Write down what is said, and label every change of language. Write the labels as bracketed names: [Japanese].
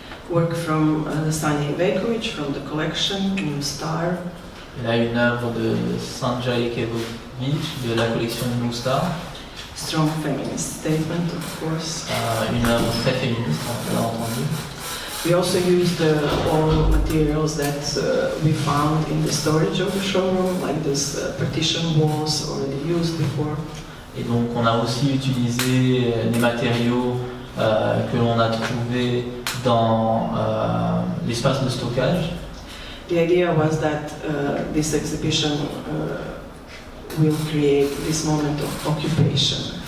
[English] Work from Sanja Ivejković from the collection, New Star. [French] Il y a une œuvre de Sanja Ivejković de la collection New Star. [English] Strong feminist statement, of course. [French] Une œuvre très féministe, on l'a entendu. [English] We also used all materials that we found in the storage of the showroom, like this partition walls already used before. [French] Et donc on a aussi utilisé les matériaux que l'on a trouvés dans l'espace de stockage. [English] The idea was that this exhibition will create this moment of occupation.